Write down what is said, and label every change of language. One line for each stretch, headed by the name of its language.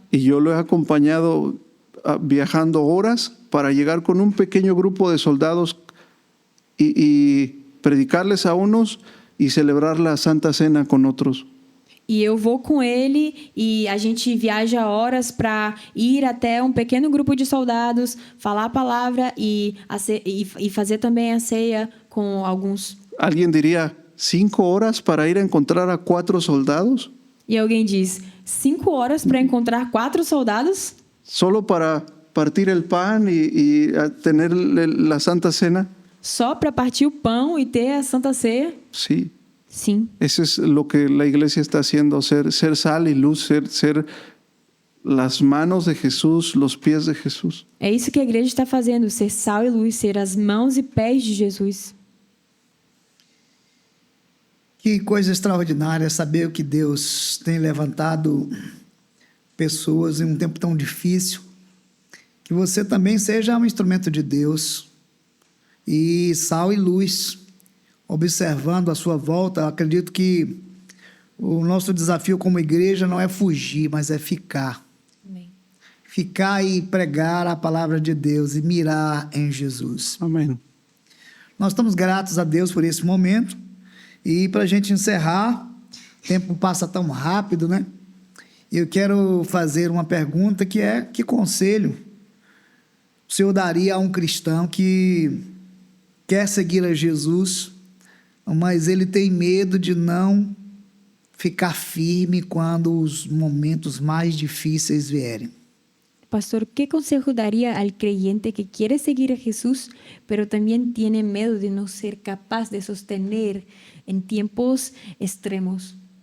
Spanish: Y yo lo he acompañado viajando horas para llegar con un pequeño grupo de soldados y predicarles a unos y celebrar la Santa Cena con otros.
Portuguese: E eu vou com ele e a gente viaja horas para ir até um pequeno grupo de soldados, falar a palavra e fazer também a ceia com alguns.
Spanish: Alguien diría, 5 horas para ir a encontrar a 4 soldados?
Portuguese: E alguém diz, 5 horas para encontrar 4 soldados?
Spanish: Solo para partir el pan y tener la Santa Cena?
Portuguese: Só para partir o pão e ter a Santa Ceia?
Spanish: Sí.
Portuguese: Sim.
Spanish: Eso es lo que la iglesia está haciendo, ser sal y luz, ser las manos de Jesús, los pies de Jesús.
Portuguese: É isso que a igreja está fazendo, ser sal e luz, ser as mãos e pés de Jesus. Que coisa extraordinária saber que Deus tem levantado pessoas em um tempo tão difícil. Que você também seja um instrumento de Deus e sal e luz. Observando a sua volta, eu acredito que o nosso desafio como igreja não é fugir, mas é ficar. Amém. Ficar e pregar a palavra de Deus e mirar em Jesus.
Spanish: Amén.
Portuguese: Nós estamos gratos a Deus por esse momento. E para a gente encerrar, o tempo passa tão rápido, né? Eu quero fazer uma pergunta que é: que conselho o senhor daria a um cristão que quer seguir a Jesus, mas ele tem medo de não ficar firme quando os momentos mais difíceis vierem?
Spanish: Pastor, ¿qué consejo daría al creyente que quiere seguir a Jesús, pero también tiene miedo de no ser capaz de sostener en tiempos extremos?